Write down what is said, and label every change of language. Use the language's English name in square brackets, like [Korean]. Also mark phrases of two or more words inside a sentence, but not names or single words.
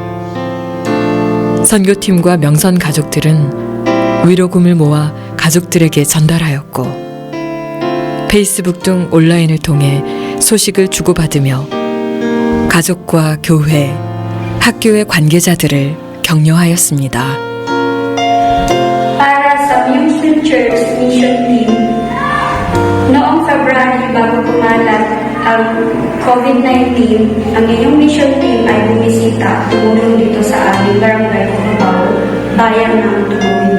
[Korean] 선교팀과 명선 가족들은 위로금을 모아 가족들에게 전달하였고, 페이스북 등 온라인을 통해 소식을 주고받으며 가족과 교회, 학교의 관계자들을 격려하였습니다. [Filipino] Para sa Mutual Church Mission Team, noong February bago kumalat ang COVID-19, ang iyong mission team ay bumisita, tumulong dito sa aming barangay Kumabaw, bayan ng Tumuin.